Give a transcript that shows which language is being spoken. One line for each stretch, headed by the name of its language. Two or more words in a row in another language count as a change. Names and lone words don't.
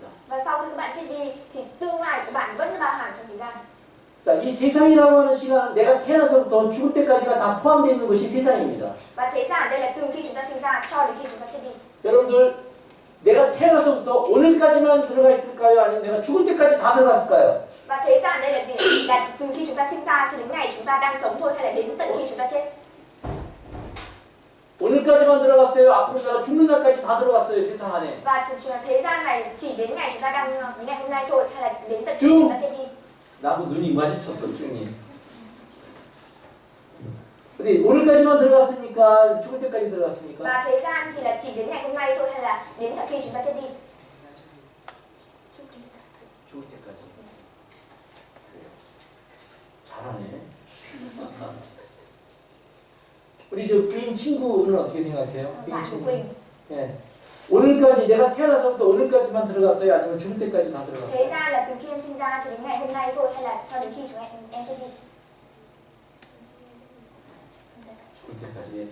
Vietnamese: và sau khi các bạn chết đi thì tương lai của bạn vẫn bao hàm trong thời gian.
Korean: 자, 이 세상이라고 하는 시간은 내가 태어나서부터 죽을 때까지가 다 포함되어 있는 것이 세상입니다.
Vietnamese: Và thế gian ở đây là từ khi chúng ta sinh ra cho đến khi chúng ta chết đi.
Korean: 여러분들, 내가 태어나서부터 오늘까지만 들어가 있을까요? 아니면 내가 죽을 때까지 다 들어갔을까요?
Vietnamese: Và thế gian ở đây là gì? Là từ khi chúng ta sinh ra cho đến ngày chúng ta đang sống thôi hay là đến tận khi chúng ta chết?
Korean: 오늘까지만 들어갔어요? 앞으로 내가 죽는 날까지 다 들어갔어요, 세상 안에.
Vietnamese: Và thế gian này chỉ đến ngày chúng ta đang đến ngày hôm nay thôi hay là đến tận khi Chưa. chúng ta chết đi?
Korean: 나하고 눈이 마주쳤어, 쭉이. 근데 오늘까지만 들어갔으니까 죽을 때까지 들어갔으니까.
Vietnamese: Và thế gian thì là chỉ đến ngày hôm nay thôi hay là đến tận khi chúng ta chết đi?
Korean: 죽을 때까지. 잘하네. 우리 저 부인 친구는 어떻게 생각해요? 부인
Vietnamese: Bạn của
Korean: 친구. Quỳnh. 예. 오늘까지 내가 태어나서부터 오늘까지만 들어갔어요? 아니면 죽을 때까지 다 들어갔어요?
Vietnamese: Thế gian là từ khi em sinh ra cho đến ngày hôm nay thôi hay là cho đến khi em chết đi?
Korean: 죽을 때까지.